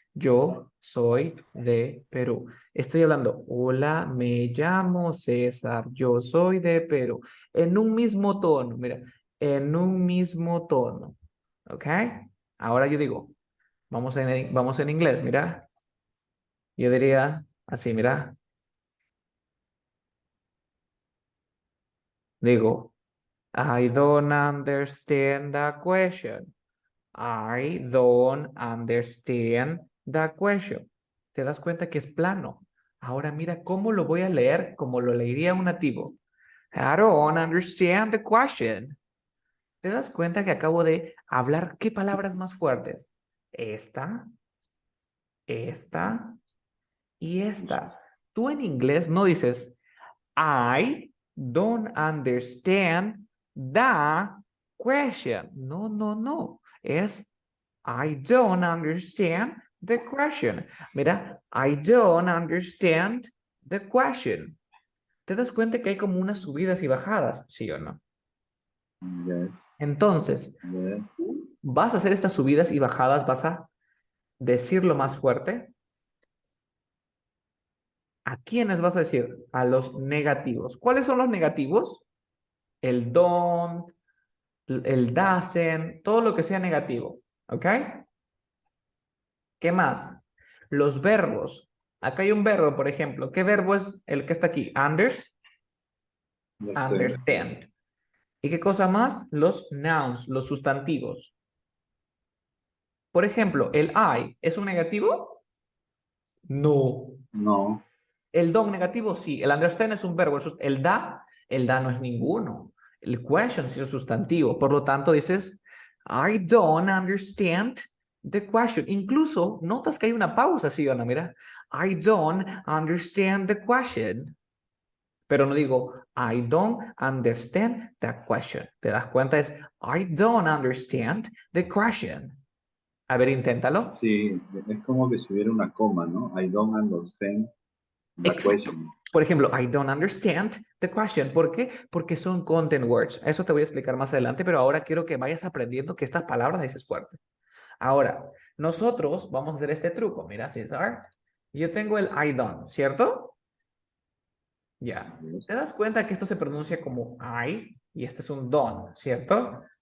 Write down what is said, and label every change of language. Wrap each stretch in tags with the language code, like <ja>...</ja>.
<es>Yo soy de Perú. Estoy hablando, hola, me llamo César. Yo soy de Perú. En un mismo tono, mira, en un mismo tono. ¿Ok? Ahora yo digo, vamos en inglés, mira. Yo diría, Así, mira.</es> <en>Digo, I don't understand the question. I don't understand the question.</en> <es>¿Te das cuenta que es plano? Ahora mira cómo lo voy a leer como lo leería un nativo.</es> <en>I don't understand the question.</en> <es>¿Te das cuenta que acabo de hablar qué palabras más fuertes? Esta, esta y esta. Tú en inglés no dices</es> <en>I don't understand the question.</en> <es>No, no, no.</es> <en>Es I don't understand the question. Mira, I don't understand the question.</en> <es>¿Te das cuenta que hay como unas subidas y bajadas? ¿Sí o no?</es> <en>Yes.</en> <es>Entonces,</es> <en>Yes.</en> <es>vas a hacer estas subidas y bajadas, vas a decirlo más fuerte. ¿A quiénes vas a decir? A los negativos. ¿Cuáles son los negativos? El don't, el doesn't, todo lo que sea negativo. ¿Ok? ¿Qué más? Los verbos. Acá hay un verbo, por ejemplo. ¿Qué verbo es el que está aquí?</es> <en>Understand.</en> <es>Understand. ¿Y qué cosa más? Los nouns, los sustantivos. Por ejemplo, el I, ¿es un negativo? No. No. El don negativo, sí. El understand es un verbo. El da no es ninguno. El question sí es sustantivo. Por lo tanto, dices,</es> <en>I don't understand the question.</en> <es>Incluso notas que hay una pausa, ¿sí o no?</es> <en>Mira, I don't understand the question.</en> <es>Pero no digo,</es> <en>I don't understand the question.</en> <es>¿Te das cuenta?</es> <en>Es, I don't understand the question.</en> <es>A ver, inténtalo. Sí, es como que si hubiera una coma, ¿no?</es> <en>I don't understand the</en> <es>Exacto.</es> <en>question.</en> <es>Por ejemplo,</es> <en>I don't understand the question.</en> <es>¿Por qué? Porque son content words. Eso te voy a explicar más adelante, pero ahora quiero que vayas aprendiendo que estas palabras dices fuerte. Ahora, nosotros vamos a hacer este truco. Mira, César. Yo tengo el I don't, ¿cierto? Ya.</es> <en>Yes.</en> <es>¿Te das cuenta que esto se pronuncia como I y este es un don't, ¿cierto?</es>